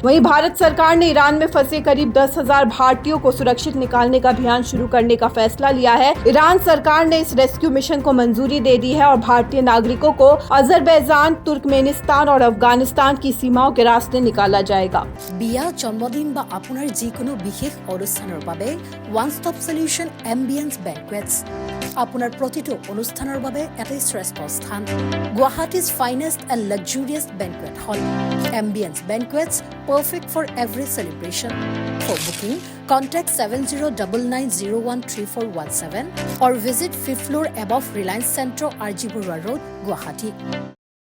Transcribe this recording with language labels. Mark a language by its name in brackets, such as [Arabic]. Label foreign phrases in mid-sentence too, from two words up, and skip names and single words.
[Hindi] वहीं भारत सरकार ने ईरान में फंसे करीब 10,000 भारतीयों को सुरक्षित निकालने का अभियान शुरू करने का फैसला लिया है। ईरान सरकार ने इस रेस्क्यू मिशन को मंजूरी दे दी है और भारतीय नागरिकों को अजरबैजान अजरबैजान, तुर्कमेनिस्तान और अफगानिस्तान की सीमाओं के रास्ते निकाला जाएगा। [Assamese] বিয়া, জন্মদিন বা আপোনাৰ যিকোনো বিশেষ অনুষ্ঠানৰ বাবে [English] one stop solution [Assamese] এম্বিয়েন্স বেংকুৱেটছ আপোনাৰ প্ৰতিটো অনুষ্ঠানৰ বাবে এটাই শ্ৰেষ্ঠ স্থান। [English] Guwahati's finest and luxurious banquet hall Ambience Banquets, perfect for every celebration. for booking contact 7099013417 or visit 5th floor above Reliance Centro, RG Burwa Road, Guwahati.